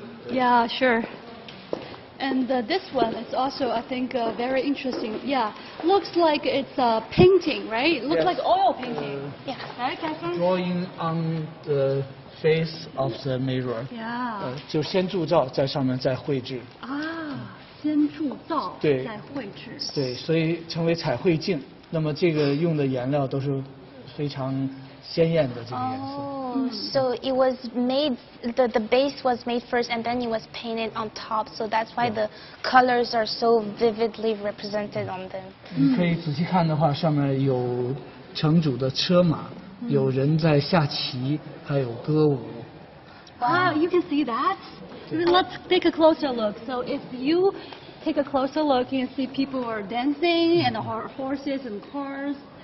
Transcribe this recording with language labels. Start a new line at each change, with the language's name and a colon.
English: Yeah, sure. And this one is also, I think, very interesting. Yeah, looks like it's a painting, right? It looks like oil painting. Yeah, right, Catherine? Drawing on the face of the mirror. Yeah.
Chinese: 就先铸造，在上面再绘制。先铸造，对，再绘制。对，所以称为彩绘镜。那么这个用的颜料都是非常鲜艳的这个颜色。
English: Oh, so it was made, the base was made first and then it was painted on top, so that's why the colors are so vividly represented on them.
Chinese: 你可以仔细看的话，上面有城主的车马，有人在下棋，还有歌舞。
English: Wow, you can see that? Let's take a closer look. So if you take a closer look, you can see people are dancing and horses and cars.